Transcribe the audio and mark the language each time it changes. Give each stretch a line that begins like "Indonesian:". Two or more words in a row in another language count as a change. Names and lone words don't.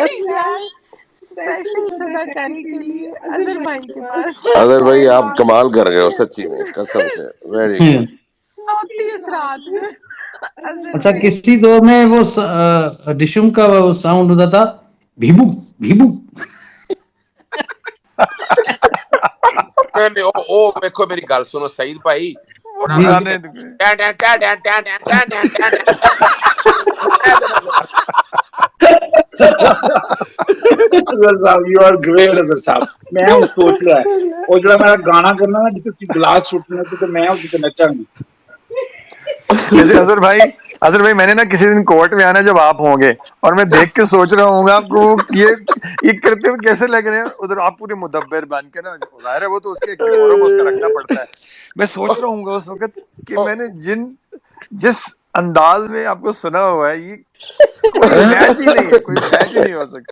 Urdu: اسپیشل صداکاری کے لیے اظہر بھائی کے پاس. اظہر بھائی آپ کمال کر گئے ہو سچی میں قسم سے،
English: very good.
Urdu: سوتی اس رات میں اچھا کسی دور میں وہ ڈشم کا وہ ساؤنڈ ہوتا تھا بھیبو بھیبو.
Punjabi: ਉਹ ਵੇਖੋ ਮੇਰੀ ਗੱਲ ਸੁਣੋ ਸਈਦ ਭਾਈ,
English: You are great ਅਜ਼ਰ ਸਾਹਿਬ.
Punjabi: ਮੈਂ ਹੁਣ ਸੋਚ ਲਿਆ ਉਹ ਜਿਹੜਾ ਮੇਰਾ ਗਾਣਾ ਕਰਨਾ ਨਾ ਜਿੱਥੇ ਤੁਸੀਂ ਗਲਾਸ ਸੁੱਟਣਾ ਤੇ ਮੈਂ ਉਸ ਤੇ ਨੱਚਾਂਗੀ.
Urdu: اظہر بھائی میں نے نا کسی دن کورٹ میں آنا جب آپ ہوں گے اور میں دیکھ کے سوچ رہا ہوں گا آپ کو یہ کرتے ہوئے کیسے لگ رہے ہیں ادھر آپ پورے مدبر بن کے نا، ظاہر ہے وہ تو اس کے ڈیکورم اس کا رکھنا پڑتا ہے. میں سوچ رہا ہوں گا اس وقت کہ میں نے جس انداز میں آپ کو سنا ہوا ہے یہ کوئی میچ ہی نہیں ہے، کوئی میچ ہی نہیں ہو سکتا.